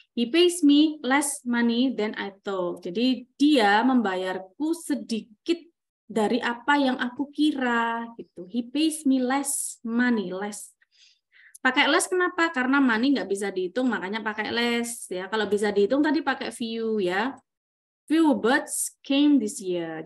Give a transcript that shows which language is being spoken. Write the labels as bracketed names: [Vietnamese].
[English] He pays me less money than I thought. [Indonesian] Jadi dia membayarku sedikit dari apa yang aku kira gitu. [English] He pays me less money, less. [Indonesian] Pakai less kenapa? Karena money nggak bisa dihitung, makanya pakai less ya. Kalau bisa dihitung tadi pakai few ya. [English] Few birds came this year.